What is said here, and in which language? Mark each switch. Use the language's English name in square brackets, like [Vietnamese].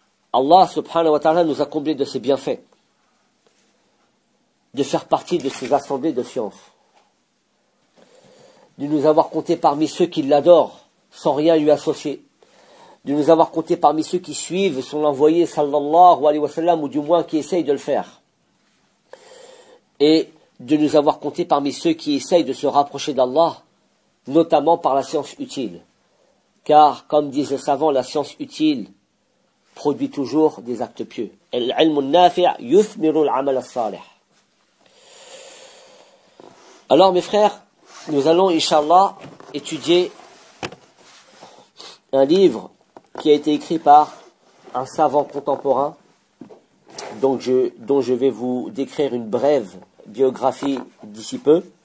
[French] Allah [Arabic] subhanahu wa ta'ala [French] nous a comblé de ses bienfaits, de faire partie de ses assemblées de science, de nous avoir compté parmi ceux qui l'adorent sans rien lui associer, de nous avoir compté parmi ceux qui suivent son envoyé [Arabic] sallallahu alayhi wa sallam, [French] ou du moins qui essayent de le faire, et de nous avoir compté parmi ceux qui essayent de se rapprocher d'Allah, notamment par la science utile. Car, comme disent les savants, la science utile produit toujours des actes pieux. [Arabic] العلم النافع يثمر العمل الصالح. [French] Alors mes frères, nous allons inchallah étudier un livre qui a été écrit par un savant contemporain dont je vais vous décrire une brève biographie d'ici peu.